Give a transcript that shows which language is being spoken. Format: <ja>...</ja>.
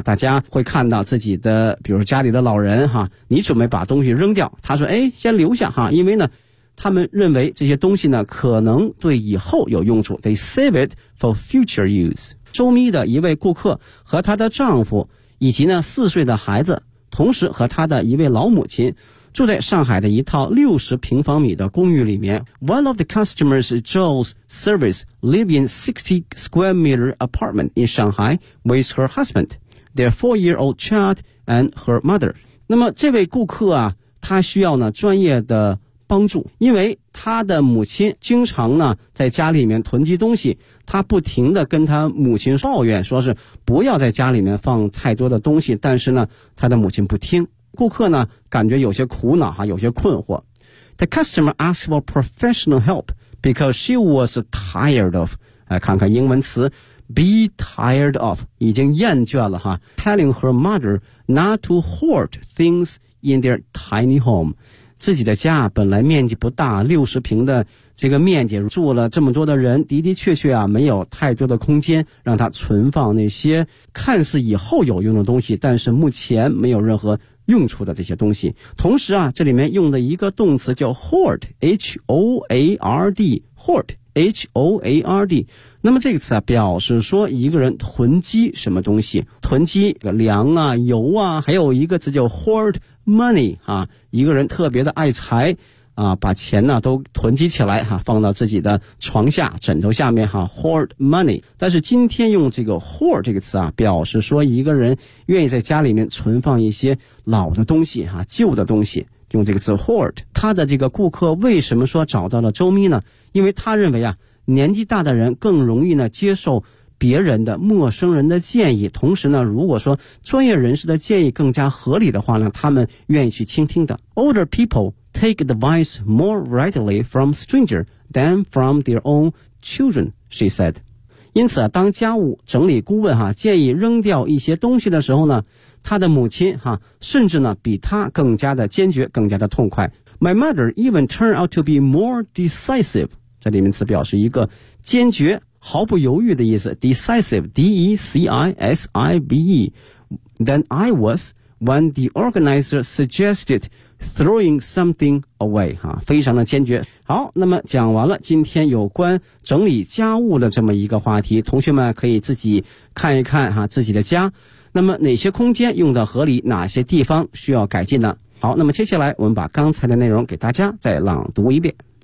<zh>大家会看到自己的，比如说家里的老人哈，你准备把东西扔掉，他说，哎，先留下哈，因为呢，他们认为这些东西呢可能对以后有用处。</zh> <en>They save it for future use。</en> <zh>周咪的一位顾客和他的丈夫以及呢4岁的孩子，同时和他的一位老母亲，住在上海的一套60平方米的公寓里面。</zh> <en>One of the customers Joel's service live in 60 square meter apartment in Shanghai with her husband, their 4-year-old child and her mother.</en> <zh>那么这位顾客啊，他需要呢专业的帮助，因为他的母亲经常呢在家里面囤积东西，他不停地跟他母亲抱怨，说是不要在家里面放太多的东西，但是呢他的母亲不听。顾客呢感觉有些苦恼哈，有些困惑。</zh> <en>The customer asked for professional help because she was tired of</en> <zh>看看英文词</zh> <en>be tired of</en> <zh>已经厌倦了哈</zh> <en>telling her mother not to hoard things in their tiny home。</en> <zh>自己的家本来面积不大，60平的这个面积，住了这么多的人，的的确确啊没有太多的空间让他存放那些看似以后有用的东西，但是目前没有任何用处的这些东西。同时啊，这里面用的一个动词叫 hoard, hoard, hoard。那么这个词啊，表示说一个人囤积什么东西，囤积粮啊、油啊，还有一个词叫 hoard money 啊，一个人特别的爱财啊，把钱呢都囤积起来哈、啊，放到自己的床下、枕头下面哈、啊、，hoard money。但是今天用这个 hoard 这个词啊，表示说一个人愿意在家里面存放一些老的东西哈、啊、旧的东西，用这个词 hoard。他的这个顾客为什么说找到了周咪呢？因为他认为啊，年纪大的人更容易呢接受别人的陌生人的建议，同时呢，如果说专业人士的建议更加合理的话呢，他们愿意去倾听的。</zh> <en>Older people take advice more readily from stranger than from their own children, she said.</en> <zh>因此，当家务整理顾问哈建议扔掉一些东西的时候呢，他的母亲哈甚至呢比他更加的坚决，更加的痛快。</zh> <en>My mother even turned out to be more decisive.</en> <zh>这里面词表示一个坚决。毫不犹豫的意思</zh> <en>decisive D-E-C-I-S-I-V-E than I was when the organizer suggested throwing something away、啊、</en> <zh>非常的坚决。好，那么讲完了今天有关整理家务的这么一个话题，同学们可以自己看一看、啊、自己的家，那么哪些空间用得合理，哪些地方需要改进呢？好，那么接下来我们把刚才的内容给大家再朗读一遍。</zh>